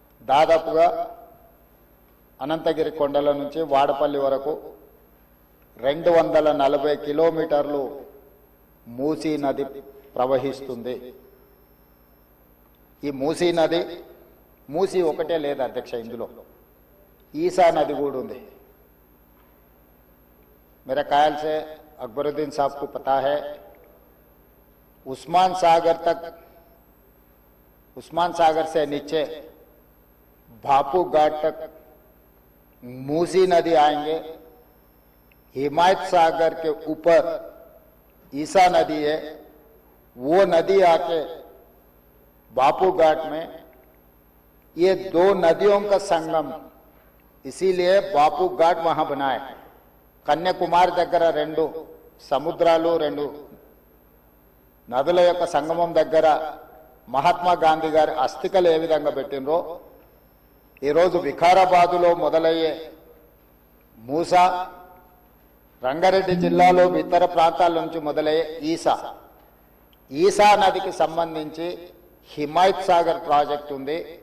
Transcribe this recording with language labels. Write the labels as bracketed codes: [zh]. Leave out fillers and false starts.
[te] దాదాపుగా అనంతగిరి కొండల నుంచి వాడపల్లి వరకు 240 కిలోమీటర్లు మూసీ నది ప్రవహిస్తుంది. ఈ మూసీ నది మూసీ ఒకటే లేదు అధ్యక్ష, ఇందులో ఈసా నది కూడా ఉంది. [hi] मेरे ख्याल से अकबरुद्दीन साहब को पता है, उस्मान सागर से नीचे भापू घाट तक मूसी नदी आएंगे. हिमायत सागर के ऊपर ईसा नदी है, वो नदी आके बापू घाट में, ये दो नदियों का संगम, इसीलिए बापू घाट वहां बनाए. [te] కన్యాకుమారి దగ్గర 2 సముద్రాలు 2 నదుల యొక్క సంగమం దగ్గర మహాత్మా గాంధీ గారి అస్థికలు ఏ విధంగా పెట్టినరో ఈరోజు వికారాబాదులో మొదలయ్యే మూసా, రంగారెడ్డి జిల్లాలో ఇతర ప్రాంతాల నుంచి మొదలయ్యే ఈసా నదికి సంబంధించి హిమాయత్ సాగర్ ప్రాజెక్ట్ ఉంది.